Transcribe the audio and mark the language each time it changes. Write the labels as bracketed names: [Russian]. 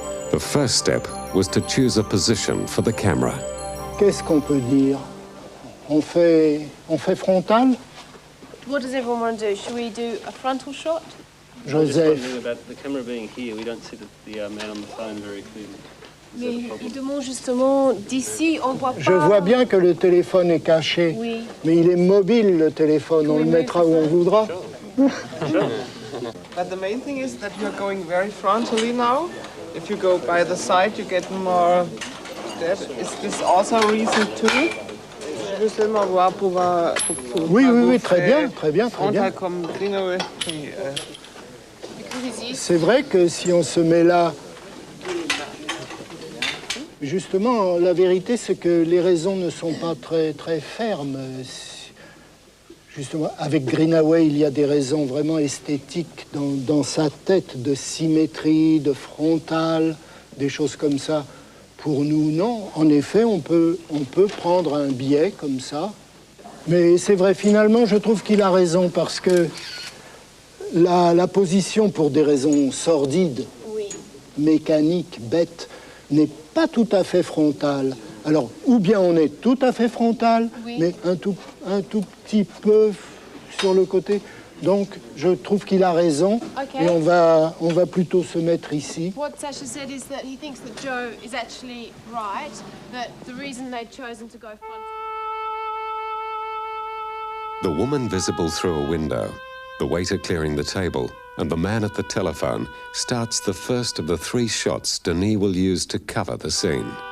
[English] The first step was to choose a position for the camera. [French] Qu'est-ce qu'on peut dire? On fait frontal? [English] What does everyone want to do? Should we do a frontal shot? Joseph. About the camera being here, we don't see the man on the phone very clearly. [French] Mais il demande justement d'ici, on voit pas. Je vois bien que le téléphone est caché, Oui. mais il est mobile, le téléphone. On le mettra où on voudra. [English] But the main thing is that you're going very frontally now. If you go by the side, you get more depth. Is this also a reason too? [French] Je veux seulement voir pour Oui, très bien. frontal comme Greenaway. C'est vrai que si on se met là... Justement, la vérité, c'est que les raisons ne sont pas très fermes. Justement, avec Greenaway, il y a des raisons vraiment esthétiques dans sa tête, de symétrie, de frontal, des choses comme ça. Pour nous, non. En effet, on peut prendre un biais comme ça. Mais c'est vrai, finalement, je trouve qu'il a raison, parce que la position, pour des raisons sordides, Oui. mécaniques, bêtes, n'est pas tout à fait frontale. Alors, ou bien on est tout à fait frontal, Oui. mais un tout petit peu sur le côté. Donc, je trouve qu'il a raison, [English] Okay. [French] et on va plutôt se mettre ici. [English] What Sacha said is that he thinks that Joe is actually right, that the reason they'd chosen to go frontal. The woman visible through a window, the waiter clearing the table, and the man at the telephone starts the first of the three shots Denis will use to cover the scene.